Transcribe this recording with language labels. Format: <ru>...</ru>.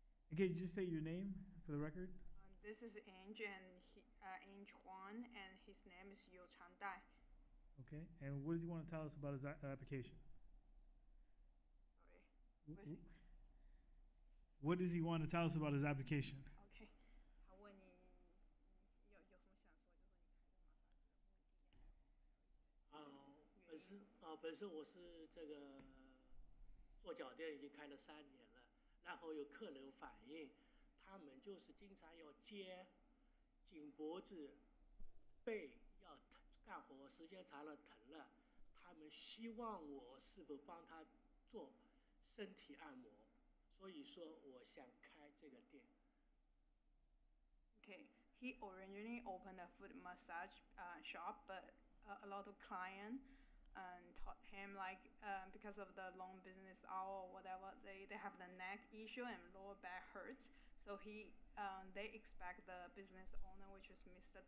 <en>Okay, just say your name for the record. This is Ange and Ange Huang, and his name is Yu Changdai. Okay, and what does he want to tell us about his application? Sorry. What does he want to tell us about his application?</en> <zh>OK， 他问你有什么想说，就是你开这个马本身我是这个做脚店已经开了3年了，然后有客人反映，他们就是经常要肩、颈脖子、背要疼，干活时间长了疼了，他们希望我是否帮他做身体按摩，所以说我想开这个店。</zh> <en>Okay, he originally opened a foot massage shop, but a lot of clients taught him like because of the long business hour or whatever, they have the neck issue and lower back hurts. So they expect the business owner, which is Mr.</en>